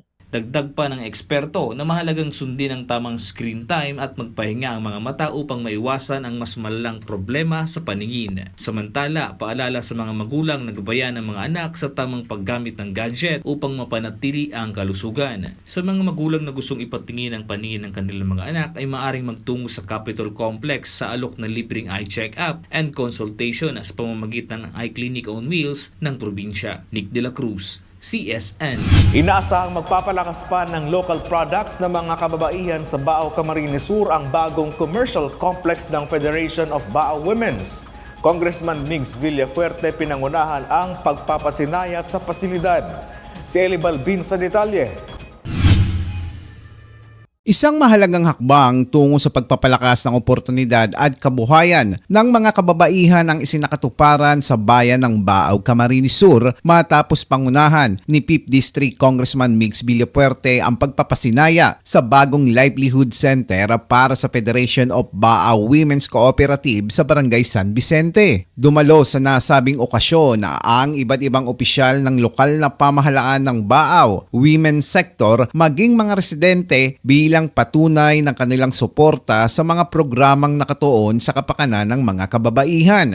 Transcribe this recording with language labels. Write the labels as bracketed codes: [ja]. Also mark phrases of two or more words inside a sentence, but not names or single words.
[tl] Dagdag pa ng eksperto na mahalagang sundin ang tamang screen time at magpahinga ang mga mata upang maiwasan ang mas malalang problema sa paningin. Samantala, paalala sa mga magulang na gabayan ng mga anak sa tamang paggamit ng gadget upang mapanatili ang kalusugan. Sa mga magulang na gustong ipatingin ang paningin ng kanilang mga anak ay maaring magtungo sa Capitol Complex sa alok na libreng [en] eye check-up and consultation [tl] sa pamamagitan ng Eye Clinic on Wheels ng probinsya. Nick De La Cruz, CSN. Inaasahang magpapalakas pa ng [en] local products [tl] ng mga kababaihan sa Baaw, Camarines Sur ang bagong [en] commercial complex [tl] ng Federation of Baaw Women's. Congressman Migs Villafuerte pinangunahan ang pagpapasinaya sa pasilidad. Si Eli Balbin sa detalye. Isang mahalagang hakbang tungo sa pagpapalakas ng oportunidad at kabuhayan ng mga kababaihan ang isinakatuparan sa bayan ng Baaw, Camarines Sur matapos pangunahan ni 5th District Congressman Migs Villafuerte ang pagpapasinaya sa bagong [en] livelihood center [tl] para sa Federation of Baaw Women's Cooperative sa Barangay San Vicente. Dumalo sa nasabing okasyon ang iba't ibang opisyal ng lokal na pamahalaan ng Baaw, [en] women's sector, [tl] maging mga residente bilang patunay ng kanilang suporta sa mga programang nakatuon sa kapakanan ng mga kababaihan.